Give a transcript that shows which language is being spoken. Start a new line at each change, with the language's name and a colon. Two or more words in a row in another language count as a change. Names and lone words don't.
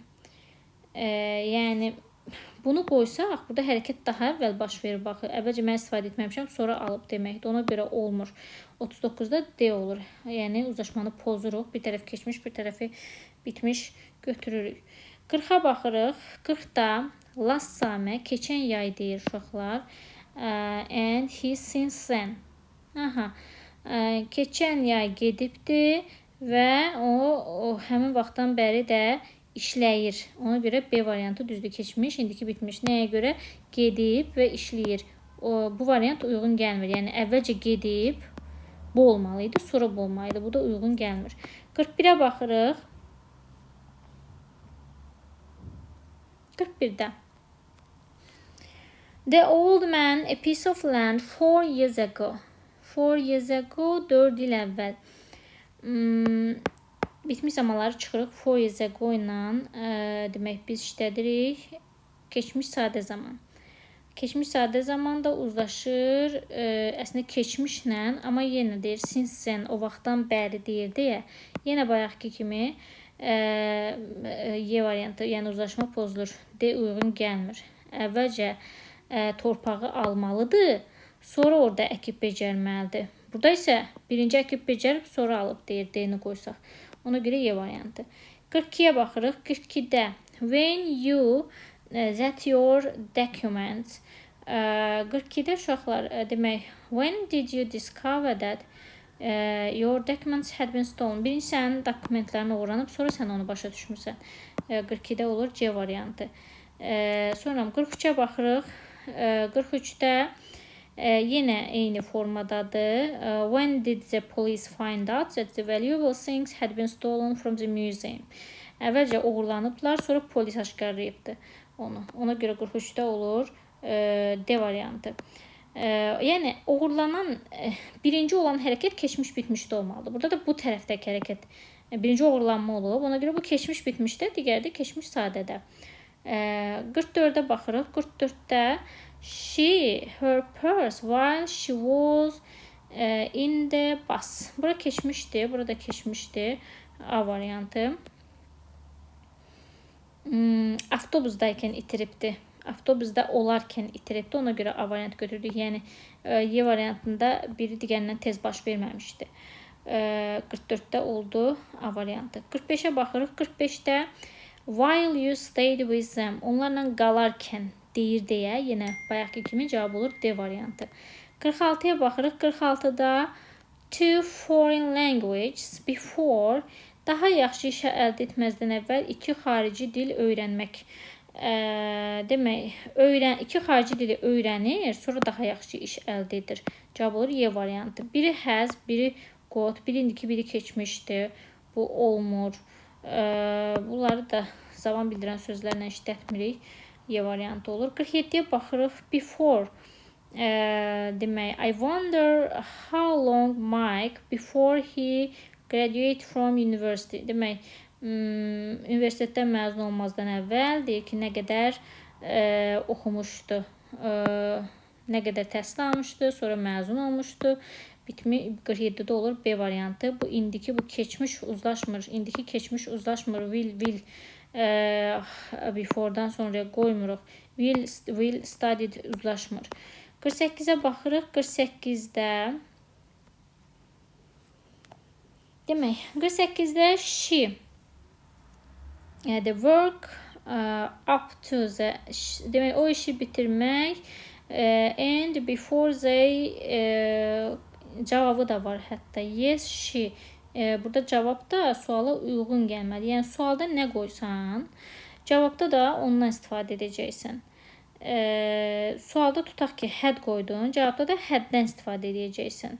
Azerbaijani: Yəni bunu qoysaq, burada hərəkət daha əvvəl baş verir. Baxın, əvvəlcə mən istifadə etməmişəm, sonra alıb deməkdir. Ona görə olmur. 39-da D olur. Yəni uzlaşmanı pozuruq. Bir tərəf keçmiş, bir tərəfi bitmiş götürürük. 40-a baxırıq. 40-da
English: last summer,
Azerbaijani: keçən yay deyir uşaqlar.
English: And he since then.
Azerbaijani: Keçən yay gedibdi və o həmin vaxtdan bəri də işləyir. Ona görə B variantı düzdür, keçmiş, indiki bitmiş. Nəyə görə? Gedib və işləyir. Bu variant uyğun gəlmir. Yəni əvvəlcə gedib, bu olmalıydı, sonra bu olmalıydı. Bu da uyğun gəlmir. 41-ə baxırıq. 41-də.
English: The old man a piece of land 4 years ago. 4 years ago,
Azerbaijani: 4 il əvvəl. Bitmiş zamanları çıxırıq.
English: 4 years ago
Azerbaijani: ilə demək biz işlədirik. Keçmiş sadə zaman. Keçmiş sadə zaman da uzlaşır. Əslində keçmişlə, amma yenə deyir
English: since then,
Azerbaijani: o vaxtdan bəri deyir deyə. Yenə bayaqki kimi Y variantı, yəni uzlaşma pozulur. D uyğun gəlmir. Əvvəlcə torpağı almalıdır, sonra orada əkib becərməlidir. Burada isə birinci əkib becərib, sonra alıb deyir, D-ni qoysaq. Ona görə Y variantı. 42-yə baxırıq.
English: 42-də when you that your documents.
Azerbaijani: 42-də uşaqlar demək,
English: when did you discover that your documents had been stolen?
Azerbaijani: Birinci sənin dokumentlərin uğranıb, sonra sən onu başa düşmürsən. 42-də olur C variantı. Sonra 43-ə baxırıq. 43-də yenə eyni formadadır.
English: When did the police find out that the valuable things had been stolen from the museum?
Azerbaijani: Əvvəlcə uğurlanıblar, sonra polis aşkarlayıbdır. onu. Ona görə 43-də olur D variantı. Yəni uğurlanan birinci olan hərəkət keçmiş bitmişdə olmalıdır. Burada da bu tərəfdəki hərəkət birinci uğurlanma olub. Ona görə bu keçmiş bitmişdə, digəri də keçmiş sadədə. 44-də baxırıq.
English: 44-də she her purse while she was in the bus.
Azerbaijani: Bura keçmişdi, burada keçmişdi. A variantı. Avtobusdaykən itiribdi. Avtobusda olarkən itiribdi. Ona görə A variant götürdük. Yəni Y variantında biri digərindən tez baş verməmişdi. 44-də oldu A variantı. 45-ə baxırıq.
English: 45-də while you stayed with them.
Azerbaijani: Onlarla qalarkən deyir deyə yenə bayaqki kimi cavab olur D variantı. 46-ya baxırıq. 46-da
English: two foreign languages before
Azerbaijani: daha yaxşı işə əldə etməzdən əvvəl iki xarici dil öyrənmək. Demək, iki xarici dili öyrənir, sonra daha yaxşı iş əldə edir. Cavab olur Y variantı. Biri has, biri got, biri indiki, biri keçmişdi. Bu olmur. Bunları da zaman bildirən sözlərlə işlətmirik. Y variantı olur. 47-yə baxırıq. Before. Demək,
English: I wonder how long Mike before he graduate from university.
Azerbaijani: Demək, universitetdən məzun olmazdan əvvəl deyir ki, nə qədər oxumuşdu, nə qədər təhsil almışdı, sonra məzun olmuşdu. 47-də olur B variantı. Bu indiki, bu keçmiş uzlaşmır. İndiki keçmiş uzlaşmır. Will before'dan sonraya qoymuruq.
English: Will studied
Azerbaijani: uzlaşmır. 48-ə baxırıq. 48-də demək, 48-də
English: she the work up to the
Azerbaijani: demək, o işi bitirmək
English: and before they
Azerbaijani: cavabı da var hətta.
English: Yes, she.
Azerbaijani: Burada cavab da suala uyğun gəlməli. Yəni sualda nə qoysan, cavabda da ondan istifadə edəcəksən. Sualda tutaq ki, had qoydun, cavabda da haddən istifadə edəcəksən.